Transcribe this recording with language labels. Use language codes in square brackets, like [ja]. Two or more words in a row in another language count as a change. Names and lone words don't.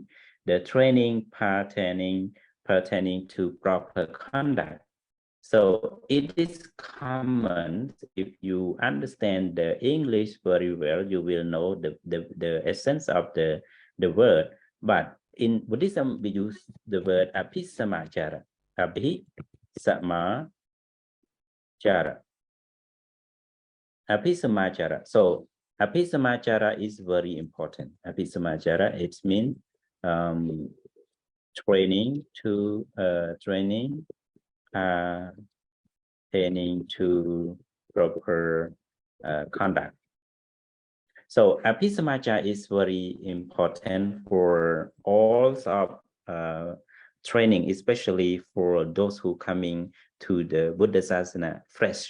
[en] The training pertaining to proper conduct. So it is common. If you understand the English very well, you will know the essence of the word. But in Buddhism, we use the word abhisamachara. Abhisamachara. Abhisamachara. So abhisamachara is very important. Abhisamachara, it means training to proper conduct. So abhisamachara is very important for all of training, especially for those who coming to the [pi] Buddha Sasana [en] fresh.